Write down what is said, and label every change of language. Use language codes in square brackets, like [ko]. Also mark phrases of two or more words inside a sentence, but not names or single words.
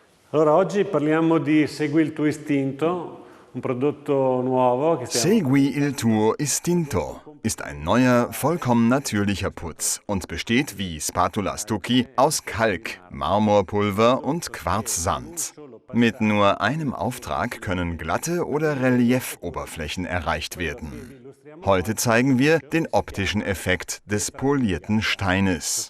[it] Allora oggi parliamo di Segui il tuo istinto, un prodotto nuovo che [de] Segui il tuo istinto ist ein neuer, vollkommen natürlicher Putz und besteht wie Spatula Stucchi aus Kalk, Marmorpulver und Quarzsand. Mit nur einem Auftrag können glatte oder Reliefoberflächen erreicht werden. Heute zeigen wir den optischen Effekt des polierten Steines.